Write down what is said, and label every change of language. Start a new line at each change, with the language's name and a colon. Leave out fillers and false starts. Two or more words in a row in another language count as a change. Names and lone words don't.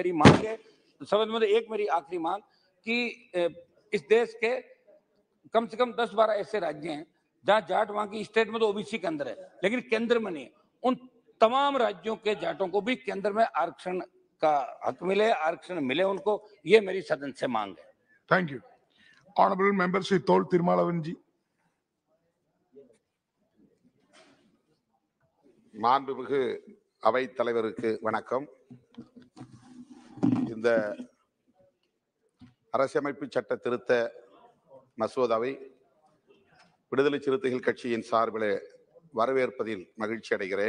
Hindi: मेरी मांग है समझ में एक मेरी आखिरी मांग कि इस देश के कम से कम 10-12 ऐसे राज्य हैं जहां जाट वहां की स्टेट में तो ओबीसी के अंदर है लेकिन केंद्र में नहीं है। उन तमाम राज्यों के जाटों को भी केंद्र में आरक्षण का हक मिले, आरक्षण मिले उनको, ये मेरी सदन से मांग है।
English: thank you. Honourable Member श्री तोल तिरुमालवन जी।
Tamil: மாண்புமிகு அவைத் தலைவருக்கு வணக்கம். இந்த அரசியமைப்பு சட்ட திருத்த மசோதாவை விடுதலை சிறுத்தைகள் கட்சியின் சார்பில் வரவேற்பதில் மகிழ்ச்சி அடைகிறேன்.